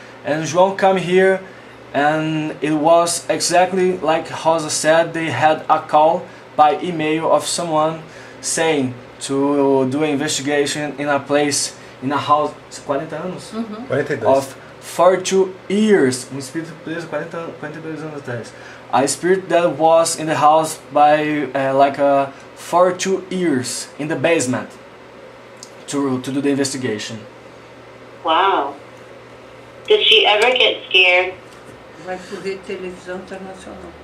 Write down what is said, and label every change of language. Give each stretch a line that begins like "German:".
English: And João come here, and it was exactly like Rosa said. They had a call by email of someone saying to do an investigation in a place, in a house,
Portuguese: 40 anos?
English: 42. Of 42 years.
Portuguese: Espírito preso 42 anos atrás.
English: A spirit that was in the house by 42 years in the basement to do the investigation. Wow. Did she ever get scared?
Portuguese: Vai correr televisão internacional.